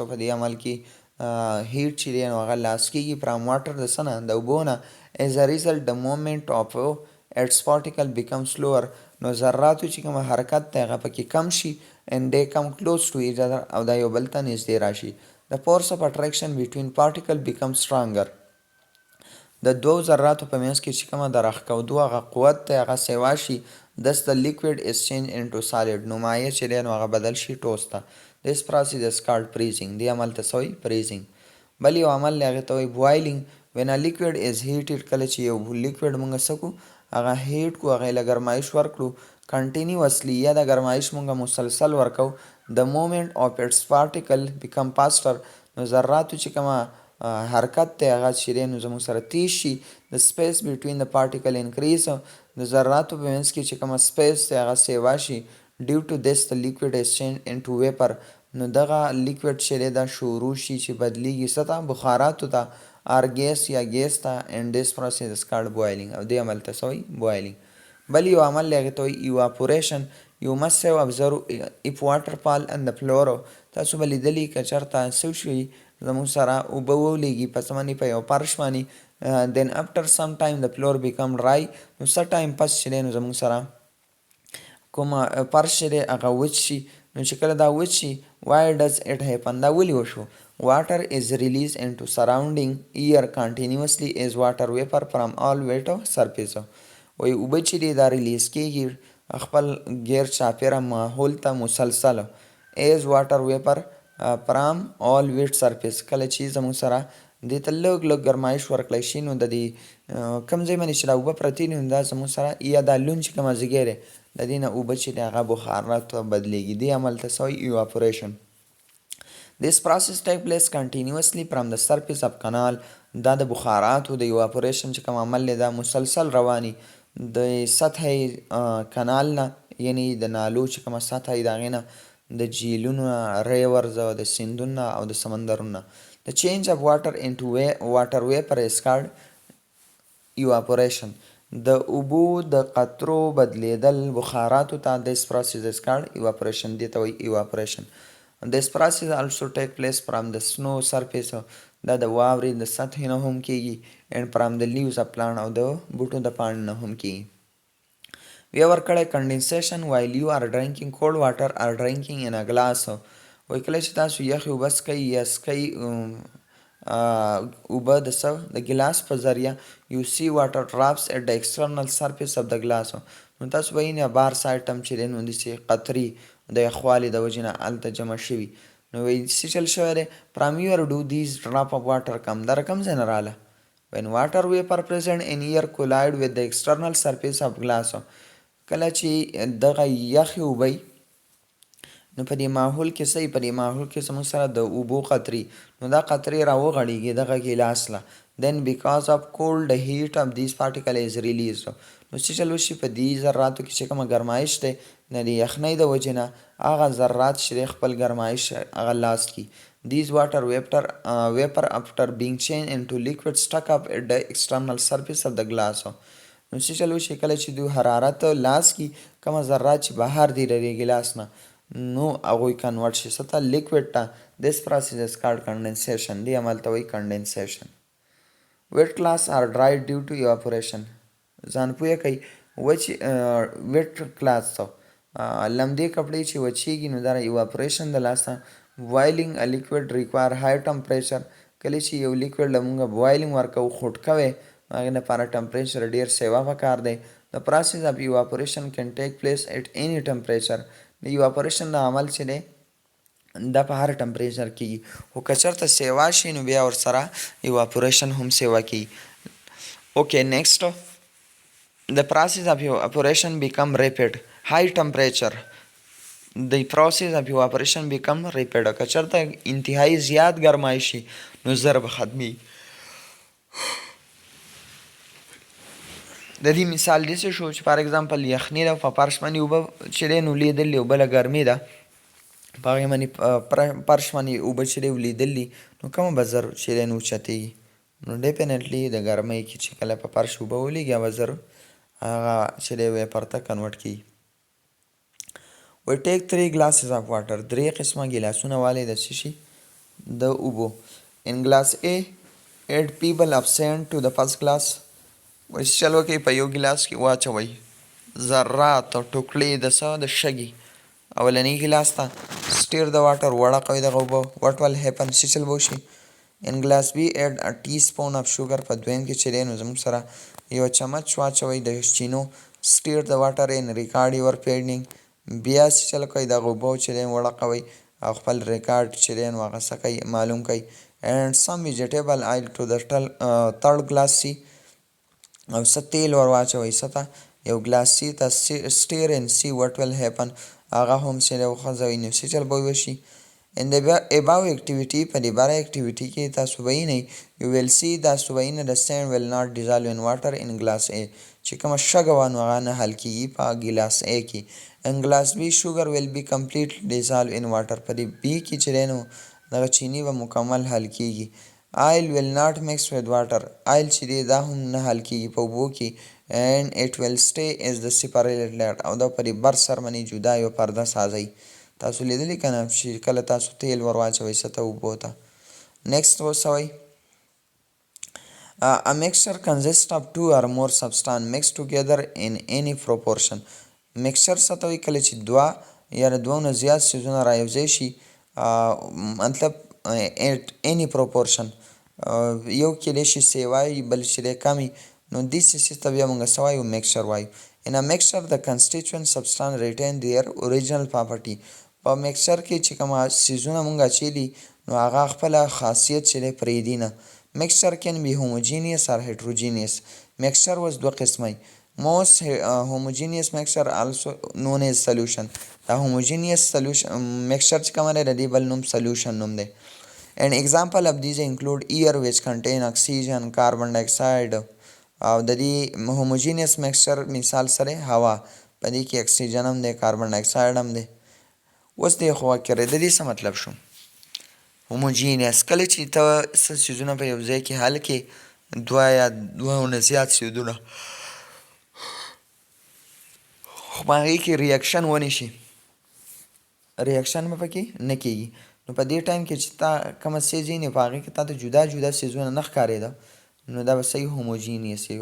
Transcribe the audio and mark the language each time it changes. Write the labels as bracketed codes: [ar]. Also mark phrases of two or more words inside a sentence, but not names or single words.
[ps] په دې عمل کې هیټ چې دی نو هغه لاس کېږي [en] from water [ps] د څه نه د اوبو نه. [en] as a result the movement of its particle becomes slower. [ps] نو ذراتو چې کوم حرکت دی هغه پکې کم شي [en] and they come close to each other [ps] او دا یو بل ته نږدې راشي. [en] the force of attraction between particle becomes stronger. [ps] د دوو ذراتو په منځ کې چې کومه د راښکودو هغه قوت دی هغه سیوا شي. [en] thus the liquid is changed into solid. [ps] نو مایع چې دی نو هغه بدل شي ټوس ته. [en] this process is called freezing. [ps] دې عمل ته څه وایي freezing. بل یو عمل دی هغې ته وایي boiling. [en] when a liquid is heated [ps] کله چې یو لیکوډ مونږ څه کړو هغه هیټ کړو هغې له ګرمایش ورکړو کنټینیوسلی یا د ګرمایش مونږ مسلسل ورکو. [en] the movement of its particle become faster. [ps] نو ذراتو چې کومه حرکت دی هغه چې دی نو زموږ سره تیز شي. [en] the space between the particle increase. [ps] د ذراتو په منځ کې چې کومه سپیس دی هغه سیوا شي. [en] due to this the liquid is changed into vapor. [ps] نو دغه لیکوډ چې دی دا شروع شي چې بدلیږي څه ته بخاراتو ته [en] or gas [ps] یا ګیس ته [en] and this process is called boiling. [ps] او دې عمل ته څه وایي boiling. بل یو عمل دی هغې ته وایي evaporation. [en] you must have observed if water fall on the floor. [ps] تاسو به لیدلي که چېرته څه شي زموږ سره اوبه ولېږي په څه باندې په یو فرش باندې [en] then after some time the floor become dry. [ps] نو څه ټایم پس چې دی نو زموږ سره کومه فرش چې دی هغه وچ شي. نو چې کله دا وچ شي [en] why does it happen [ps] دا ولې وشو. [en] water is released into surrounding air continuously as water vapor from all wet surface. [ps] وایي اوبه چې دی دا ریلیز کېږي خپل غیر چاپېره ماحول ته مسلسل [en] as water vapor from all wet surface. [ps] کله چې زموږ سره دې ته لږ لږ ګرمایش ورکړی شي نو د دې کوم ځای باندې چې دا اوبه پرتې دي نو دا زموږ سره یا دا لون چې کومه ځګی دی د دې نه اوبه چې دی هغه بخارات ته بدلېږي. دې عمل ته څه وایي evaporation. [en] this process take place continuously from the surface of canal. [ps] دا د بخاراتو د evaporation چې کوم عمل دی دا مسلسل رواني د سطح کانال نه یعنی د نالو چې کومه سطح وي د هغې نه د جیلونو ریورز او د سیندونو او د سمندرونو. [en] the change of water into water vapor is called evaporation. [ps] د اوبو د قطرو بدلیدل بخاراتو ته [en] this process is called evaporation. [ps] دې ته وایي evaporation. [en] this process also take place from the snow surface. [ps] دا د واورې د سطحې نه هم کېږي [en] and from the leaves of plant [ps] او د بوټو د پاڼو نه هم کېږي. [en] we ever کړی condensation while you are drinking cold water or drinking in a glass. [ps] وایي کله چې تاسو یخې اوبه څښئ یا څښئ اوبه د څه د ګلاس په ذریعه [en] you see water drops at the external surface of the glass. [ps] نو تاسو به وینئ بارس آیټم چې دی نو داسې قطرې د یخوالي د وجې نه هلته جمع شوي. نو وایي څه چل شوی دی [en] from your do these drop of water come. [ps] دا رقم ځای نه راغله. [en] when water vapor present in air collide with the external surface of glass. [ps] کله چې دغه یخې اوبه نو په دې ماحول کې څه په دې ماحول کې زموږ سره د اوبو قطرې نو دا قطرې راوغړېږي دغه ګیلاس له [en] then because of cold the heat of these particle is released. [ps] نو څه چل وشي په دې ذراتو کې چې کومه ګرمایش دی د دې یخنۍ د وجې نه هغه ذرات چې دی خپل ګرمایش هغه لاس کړي. [en] these water vapor after being changed into liquid stuck up at the external surface of the glass. [ps] نو څه چل وشي کله چې دوی حرارت لاس کړي کومه ذرات چې بهر دي د دې ګیلاس نه نو هغوی کنورټ شي څه ته لیکوډ ته. [en] this process is called condensation. [ps] دې عمل ته وایي condensation. [en] wet cloths are dried due to evaporation. [ps] ځان پوه کوئ [en] wet cloths [ps] ته لمدې کپړې چې وچېږي نو دا evaporation د لاسه. [en] boiling a liquid require high temperature. [ps] کله چې یو لیکوډ له مونږه boiling ورکوو خوټ کوی هغې لپاره ټمپریچر ډېر سیوا پکار دی. [en] the process of evaporation can take place at any temperature. [ps] د evaporation د عمل چې دی دا په هر ټمپریچر کېږي خو که چېرته سیوا شي نو بیا ورسره evaporation هم سیوا کېږي. [en] okay next the process of evaporation become rapid. high temperature the process of evaporation become rapid. [ps] که چېرته انتهایی زیات ګرمای شي نو زر به ختمي. د دې مثال داسې شو چې فار اګزامپل یخني ده په فرش باندې اوبه چې دی نو لیدلې اوبه له ګرمي ده په هغې باندې فرش باندې اوبه چې دی ولیدلي نو کومه به زر چې دی نو اوچتېږي. نو ډیفینټلی د ګرمۍ کې چې کله په فرش اوبه ولګي هغه زر هغه چې دی ویپر ته کنورټ کېږي. [en] We take 3 glasses of water. [ps] 3 قسمه ګیلاسونه والي د څه شي د اوبو. [en] In glass A, add pebble of sand to the first glass. [ps] وایي چلو کې په یو ګیلاس کې واچوئ ذرات او ټوکړې د څه د شګې اولنی ګیلاس ته. [en] stir the water [ps] وړقوئ دغه اوبه. [en] what will happen [ps] څه چل به وشي. [en] in glass B, add a teaspoon of sugar. [ps] په دویم کې چې دی نو زموږ سره یو چمچ واچوئ د چینو. [en] stir the water and record your finding. [ps] بیا چې چل کوئ دغه اوبه چې دی وړقوئ او خپل ریکارډ چې دی نو هغه څه کوئ معلوم کوئ. [en] and some vegetable oil to the third glass C. [ps] او څه تیل ور واچوئ څه ته یو ګلاس سی ته. [en] stir and see what will happen. [ps] هغه هم چې دی وخوځوئ نو څه چل به وشي. [en] in the above activity [ps] په دې باره [en] activity [ps] کې تاسو به وینئ [en] you will see [ps] تاسو به وینئ [en] the sand will not dissolve in water in glass A. [ps] چې کومه شګه وه نو هغه نه حل کېږي په ګیلاس A کې. [en] in glass B, sugar will be completely dissolved in water. [ps] په دې B کې چې دی نو دغه چینی به مکمل حل کېږي. [en] oil will not mix with water. [ps] oil چې دی دا هم نه حل کېږي په اوبو کې. [en] and it will stay as the separated layer. [ps] او دا په دې بر سر باندې جدا یو پرده سازئ. تاسو لیدلی که نه چې کله تاسو تیل ور واچوئ څه ته اوبو ته. [en] next [ps] اوس وایي [en] a mixture consists of 2 or more substance mixed together in any proportion. [ps] mixture څه ته وایي کله چې دوه یا د دوه نه زیات څیزونه رایوځای شي مطلب [en] at any proportion [ps] یو کېدای شي سیوای بل چې دی کم نو دې څه ته بیا موږ څه وایو mixture وایو. [en] in a mixture the constituent substance retain their original property. [ps] په mixture کې چې کومه څیزونه موږ اچوي نو هغه خپله خاصیت چې دی پرېږدي نه. [en] mixture can be homogeneous or heterogeneous. [ps] mixture اوس دوه قسمه. [en] most homogeneous mixture also known as solution. [ps] دا [en] homogeneous solution mixture [ps] چې کومه دی د دې بل نوم solution نوم دی. [en] an example of these include air which contain oxygen, carbon dioxide. [ps] او د دې [en] homogeneous mixture [ps] مثال سره هوا په دې کې اکسیجن هم دی کاربن ډای اکساید هم دی. اوس دې خو واقع د دې څه مطلب شو homogeneous کله چې ته څه څیزونه په یو ځای کې حل کې دوه یا دوه نه زیات څیزونه خو په هغې کې ریاکشن ونې شي ریاکشن به پکې نه کېږي نو په دې ټایم کې چې تا کومه څیز یې نو په هغې کې تا ته جدا جدا څیزونه نه ښکارېده نو دا به صحیح homogeneous وي.